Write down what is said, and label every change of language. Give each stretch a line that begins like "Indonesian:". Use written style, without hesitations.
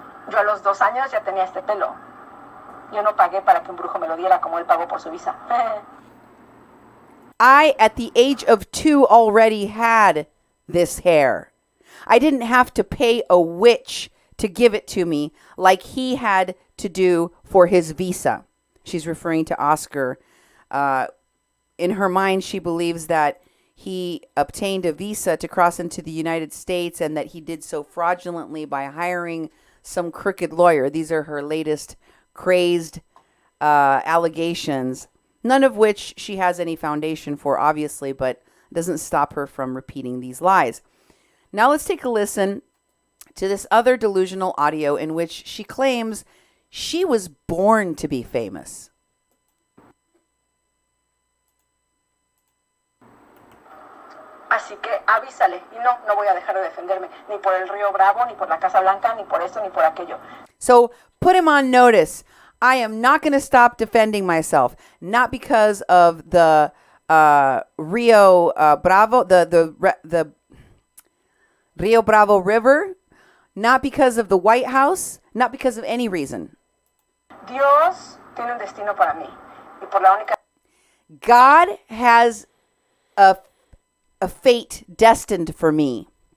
Spanish: Yo a los 2 años ya tenía este pelo. Yo no pagué para que un brujo me lo diera como él pagó por su visa.
English: I, at the age of 2, already had this hair. I didn't have to pay a witch to give it to me like he had to do for his visa. She's referring to Oscar in her mind, she believes that he obtained a visa to cross into the United States and that he did so fraudulently by hiring some crooked lawyer. These are her latest crazed allegations, none of which she has any foundation for, obviously, but doesn't stop her from repeating these lies. Now let's take a listen to this other delusional audio in which she claims she was born to be famous.
Spanish: Así que avísale. Y no voy a dejar de defenderme. Ni por el Río Bravo, ni por la Casa Blanca, ni por esto, ni por aquello.
English: So put him on notice. I am not going to stop defending myself. Not because of the Rio Bravo, the Rio Bravo River. Not because of the White House. Not because of any reason.
Spanish: Dios tiene un destino para mí. Y por la única...
English: God has a fate destined for me.